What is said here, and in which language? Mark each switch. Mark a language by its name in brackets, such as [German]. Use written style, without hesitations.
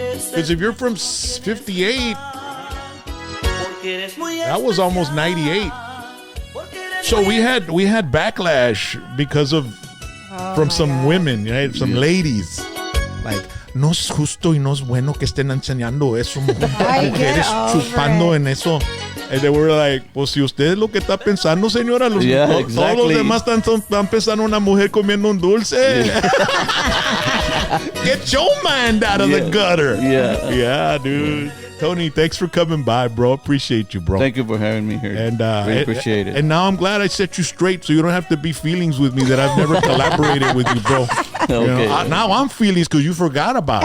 [English] Because if you're from 58, that was almost 98. So we had backlash because of from some women, right? Some ladies. [Spanish] Like, no es justo y no es bueno que estén enseñando eso, Ay, mujeres [English] get over [Spanish] chupando en eso. [English] And they were like, [Spanish] pues si usted es lo que está pensando, señora, todos los demás están pensando una mujer comiendo un dulce. [English] Get your mind out of the gutter. Yeah. Yeah, dude. Tony, thanks for coming by, bro. Appreciate you, bro. Thank you for having me here. And really appreciate it. And now I'm glad I set you straight, so you don't have to be feelings with me that I've never collaborated with you, bro. Okay. You know, now I'm feelings because you forgot about